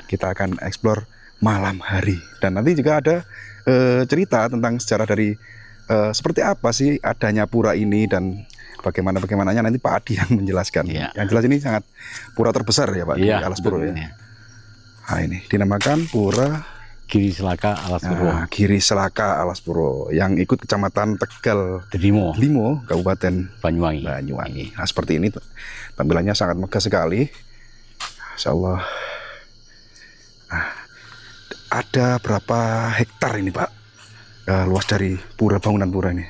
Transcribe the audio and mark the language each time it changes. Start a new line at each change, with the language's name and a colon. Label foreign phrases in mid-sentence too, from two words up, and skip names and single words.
Indonesian: Kita akan explore malam hari. Dan nanti juga ada cerita tentang sejarah dari seperti apa sih adanya pura ini dan bagaimananya nanti Pak Adi yang menjelaskan. Ya. Yang jelas ini sangat pura terbesar ya Pak, Ya, di Alas Purwo ya. ya. Nah, ini dinamakan Pura Giri Selaka Alas Purwo. Giri Selaka Alas Purwo yang ikut Kecamatan Tegal Limo, Kabupaten Banyuwangi. Nah, seperti ini tampilannya sangat megah sekali.
Arabic: ما شاء الله.
Indonesian: Nah, ada berapa hektar ini Pak luas dari bangunan pura ini?